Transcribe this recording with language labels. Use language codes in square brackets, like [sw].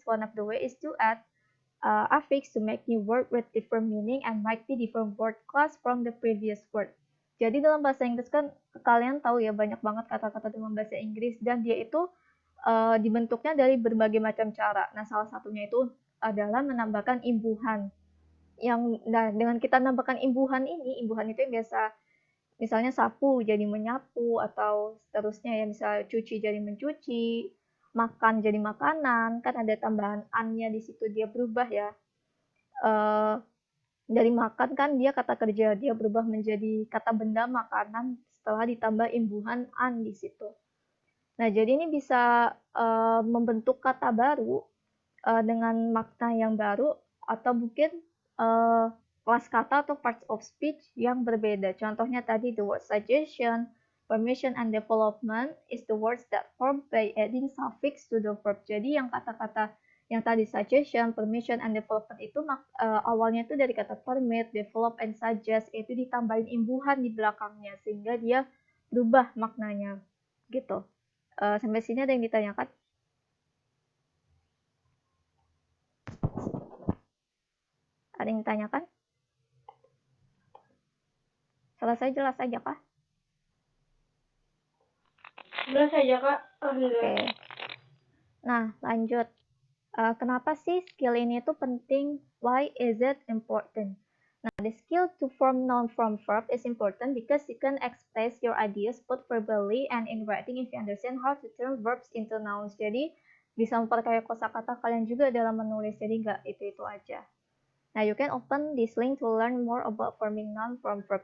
[en] One of the ways is to add affix to make new word with different meaning and might be different word class from the previous word. [id] Jadi dalam bahasa Inggris kan kalian tahu ya banyak banget kata-kata dalam bahasa Inggris dan dia itu dibentuknya dari berbagai macam cara. Nah, salah satunya itu adalah menambahkan imbuhan. Dengan kita menambahkan imbuhan itu yang biasa misalnya sapu jadi menyapu atau seterusnya ya, misalnya cuci jadi mencuci, makan jadi makanan, kan ada tambahan an-nya di situ, dia berubah ya. Dari makan kan dia kata kerja, dia berubah menjadi kata benda makanan setelah ditambah imbuhan an di situ. Nah, jadi ini bisa membentuk kata baru dengan makna yang baru atau mungkin kelas kata atau parts of speech yang berbeda. Contohnya tadi [en] the word suggestion, permission, and development is the words that form by adding suffix to the verb. [id] Jadi yang kata-kata yang tadi suggestion, permission, and development itu awalnya itu dari kata permit, develop, and suggest, itu ditambahin imbuhan di belakangnya sehingga dia berubah maknanya gitu. Sampai sini ada yang ditanyakan? Ada yang ditanyakan? Selesai jelas aja kah? Jelas aja Kak. Oke. Nah, lanjut. Kenapa sih skill ini tuh penting? [en] Why is it important? Now, the skill to form noun from verb is important because you can express your ideas both verbally and in writing if you understand how to turn verbs into nouns. [id] Jadi, bisa memperkaya kosakata kalian juga dalam menulis, jadi nggak itu-itu aja. [en] Nah, you can open this link to learn more about forming noun from verb.